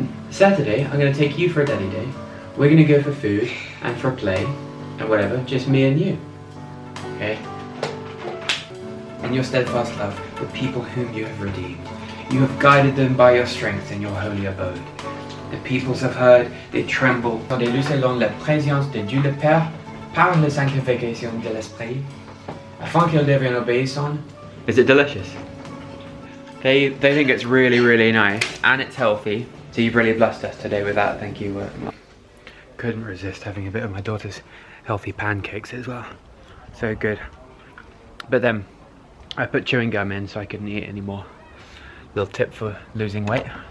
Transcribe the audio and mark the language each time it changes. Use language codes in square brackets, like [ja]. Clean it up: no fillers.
[en] Saturday, I'm going to take you for a daddy day. We're going to go for food and for play and whatever, just me and you. Okay? In your steadfast love, the people whom you have redeemed. You have guided them by your strength in your holy abode. The peoples have heard, they tremble. [fr] Attendez-le selon la présence de Dieu le Père, par la sanctification de l'Esprit, afin qu'ils deviennent obéissants. [en] Is it delicious? They think it's really, really nice, and it's healthy. So you've really blessed us today with that, thank you. Couldn't resist having a bit of my daughter's healthy pancakes as well. So good. But then, I put chewing gum in so I couldn't eat it anymore. Little tip for losing weight.